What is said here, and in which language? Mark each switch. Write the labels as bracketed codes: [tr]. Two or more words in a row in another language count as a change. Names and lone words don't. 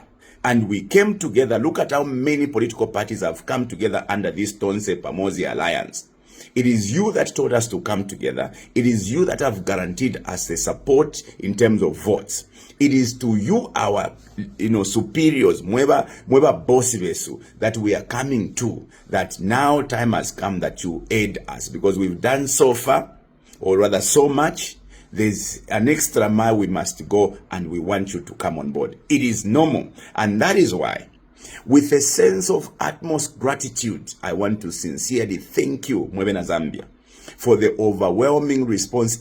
[en] And we came together. Look at how many political parties have come together under this Tonse Pamosi alliance. It is you that told us to come together. It is you that have guaranteed us the support in terms of votes. It is to you, our superiors, [bem] mweba bosi besu, [en] that we are coming to, that now time has come that you aid us, because we've done so far, or rather so much. There's an extra mile we must go, and we want you to come on board. It is normal. And that is why, with a sense of utmost gratitude, I want to sincerely thank you, [bem] Mwebena Zambia, [en] for the overwhelming response.